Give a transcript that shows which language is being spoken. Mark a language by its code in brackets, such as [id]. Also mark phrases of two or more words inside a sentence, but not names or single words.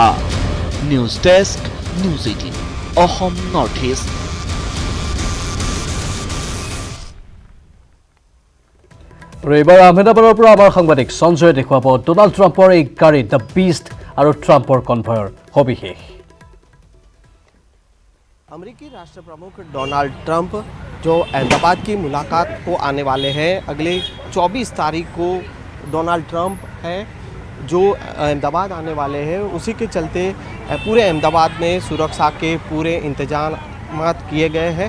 [as] নিউজ ডেস্ক, নিউজ 18, অসম নৰ্থ ইষ্ট। আৰু এইবাৰ আহমেদাবাদৰ পৰা আমাৰ সাংবাদিক সঞ্জয়ে দেখুৱাব ডনাল্ড ট্ৰাম্পৰ এই গাড়ী দ্য বিষ্ট আৰু ট্ৰাম্পৰ কনভয়ৰ সবিশেষ। [hi] अमेरिकी राष्ट्र प्रमुख डोनाल्ड ट्रंप जो अहमदाबाद की मुलाकात को आने वाले हैं। अगले 24 तारीख को डोनाल्ड ट्रंप है जो अहमदाबाद आने वाले हैं। उसी के चलते पूरे अहमदाबाद में सुरक्षा के पूरे इंतजाम किए गए हैं।